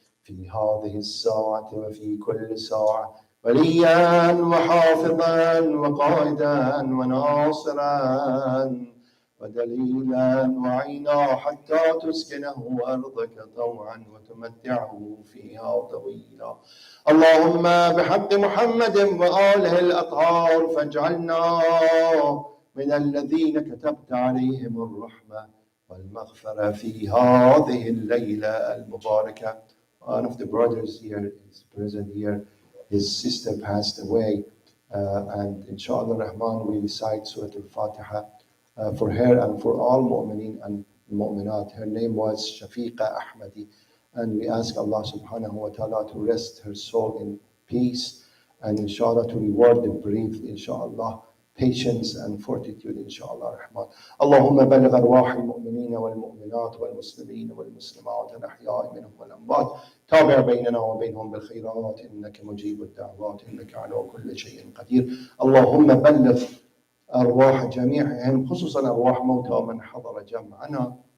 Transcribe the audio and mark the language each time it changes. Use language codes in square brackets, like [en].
[ar] في هذه الساعة وفي كل ساعة، وليا وحافظا وقائدا وناصرا ودليلا وعينا حتى تسكنه أرضك طوعا وتمتعه فيها طويلا. اللهم بحق محمد وآله الأطهار فاجعلنا من الذين كتبت عليهم الرحمة والمغفرة في هذه الليلة المباركة. [en] One of the brothers here is present here. His sister passed away, and inshallah Rahman we recite Surah Al-Fatiha for her and for all mu'mineen and mu'minat. Her name was Shafiqa Ahmadi, and we ask Allah subhanahu wa ta'ala to rest her soul in peace, and inshallah to reward the brave, inshallah, patience and fortitude, inshallah Rahman. [ar] اللهم بلغ أرواح المؤمنين والمؤمنات والمسلمين والمسلمات الأحياء منهم والأموات. تابع بيننا وبينهم بالخيرات إنك مجيب الدعوات إنك على كل شيء قدير. اللهم بلغ أرواح جميعهم خصوصا أرواح موتى من حضر جمعنا.